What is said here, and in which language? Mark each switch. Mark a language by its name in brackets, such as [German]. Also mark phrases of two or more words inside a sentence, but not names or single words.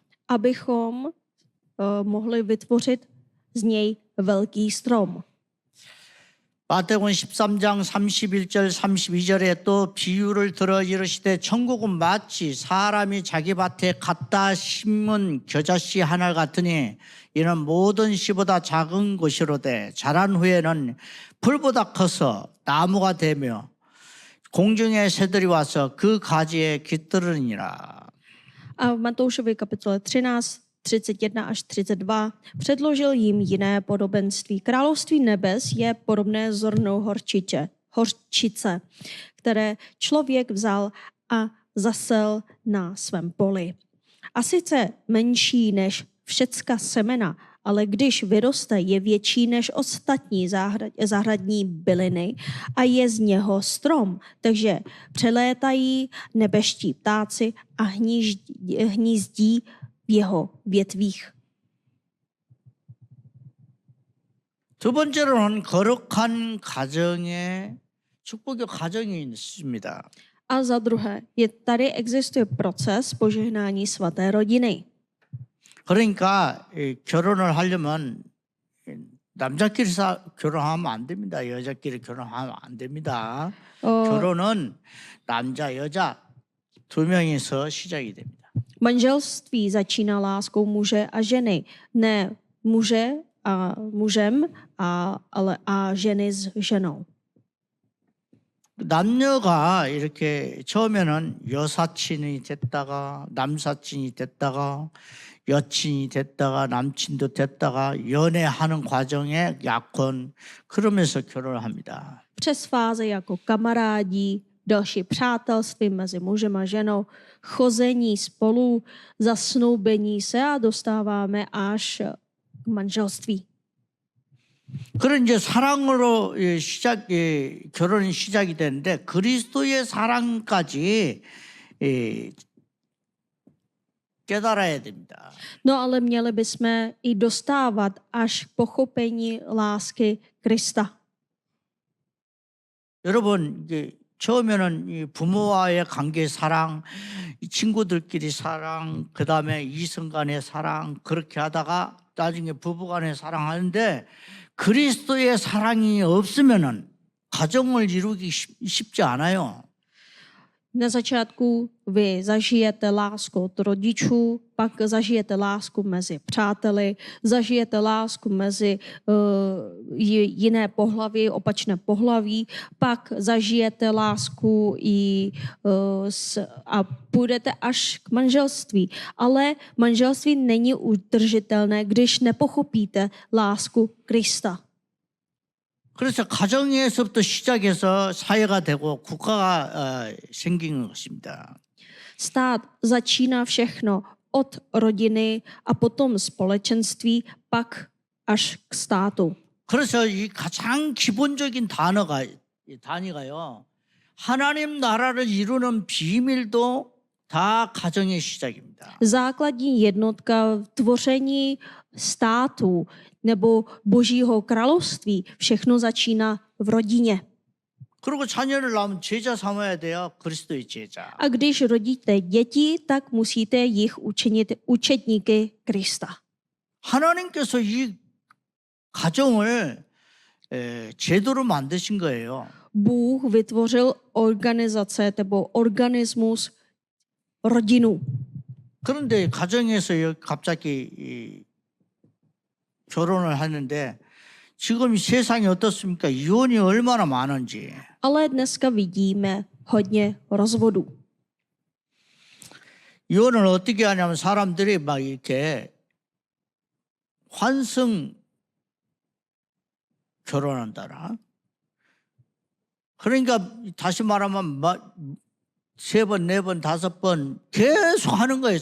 [Czech] abychom mohli vytvořit z něj velký strom. [Korean] 마태복음 13장 31절 32절에 또 비유를 들어 이르시되 천국은 마치 사람이 자기 밭에 갖다 심은 겨자씨 하나 같으니 이는 모든 씨보다 작은 것이로되 자란 후에는 풀보다 커서 나무가 되며 공중의 새들이 와서 그 가지에 깃들으니라. [Czech] A v Matoušově kapitole 13, 31 až 32 předložil jim jiné podobenství. Království nebes je podobné zrnu horčice, které člověk vzal a zasel na svém poli. A sice menší než všecka semena, ale když vyroste, je větší než ostatní zahradní byliny a je z něho strom. Takže přelétají nebeští ptáci a hnízdí v jeho větvích. [Korean] 두 번째로는 거룩한 가정에 축복의 가정이 있습니다. [Czech] A za druhé, tady existuje proces požehnání svaté rodiny. [Korean] 그러니까 결혼을 하려면 남자끼리 결혼하면 안 됩니다. 여자끼리 결혼하면 안 됩니다. 결혼은 남자, 여자 두 명이서 시작이 됩니다. [Czech] Manželství začíná láskou muže a ženy. Ne muže a mužem, ale ženy s ženou. [Korean] 남녀가 이렇게 처음에는 여사친이 됐다가 남사친이 됐다가 여친이 됐다가 남친도 됐다가 연애하는 과정에 약혼 그러면서 결혼을 합니다. [Czech] Přes fáze jako kamarádi, další přátelství mezi mužem a ženou, chození spolu, zasnoubení se a dostáváme až k manželství. [Korean] 그런 이제 사랑으로 결혼이 시작이 되는데 그리스도의 사랑까지 깨달아야 됩니다. [Czech] No ale měli bychom i dostávat až k pochopení lásky Krista. [Korean] 여러분 처음에는 이 부모와의 관계 사랑, 이 친구들끼리 사랑, 그 다음에 이성 간의 사랑 그렇게 하다가 나중에 부부간의 사랑하는데 그리스도의 사랑이 없으면은 가정을 이루기 쉽지 않아요. [Czech] Na začátku vy zažijete lásku od rodičů, pak zažijete lásku mezi přáteli, zažijete lásku mezi jiné pohlaví, opačné pohlaví, pak zažijete lásku a půjdete až k manželství. Ale manželství není udržitelné, když nepochopíte lásku Krista. [Korean] 그래서 가정에서부터 시작해서 사회가 되고 국가가 생긴 것입니다. [Czech] Stát začíná všechno od rodiny a potom společenství, pak až k státu. [Korean] 그래서 이 가장 기본적인 단위가요. 하나님 나라를 이루는 비밀도 다 가정의 시작입니다. [Czech] Základní jednotka tvoření státu nebo Božího království, všechno začíná v rodině. [Korean] 그리고 자녀를 낳으면 제자 삼아야 돼요. 그리스도의 제자. [Czech] A když rodíte děti, tak musíte jich učinit učedníky Krista. [Korean] 하나님께서 이 가정을 제도로 만드신 거예요. [Czech] Bůh vytvořil organizace nebo organismus rodinu. [Korean] 그런데 가정에서 갑자기 결혼을 하는데 지금 이 세상이 어떻습니까? 이혼이 얼마나 많은지. [Czech] Ale dneska vidíme hodně rozvodů. [Korean] 이혼을 어떻게 하냐면 사람들이 막 이렇게 환승 결혼한다나. 그러니까 다시 말하면 세 번, 네 번, 다섯 번 계속 하는 거예요.